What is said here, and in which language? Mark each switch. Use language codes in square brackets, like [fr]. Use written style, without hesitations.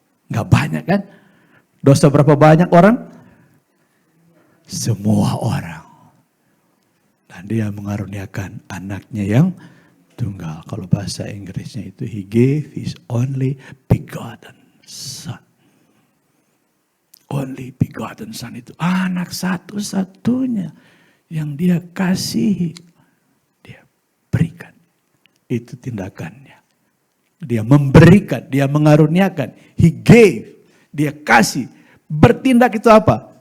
[id] Gak banyak kan? Dosa berapa banyak orang? Semua orang. Dan dia mengaruniakan anaknya yang tunggal. Kalau bahasa Inggrisnya itu, [en] he gave his only begotten son. Only begotten son [id] itu anak satu-satunya yang dia kasihi. Dia berikan. Itu tindakannya. Dia memberikan, dia mengaruniakan. [en] He gave, [id] dia kasih. Bertindak itu apa?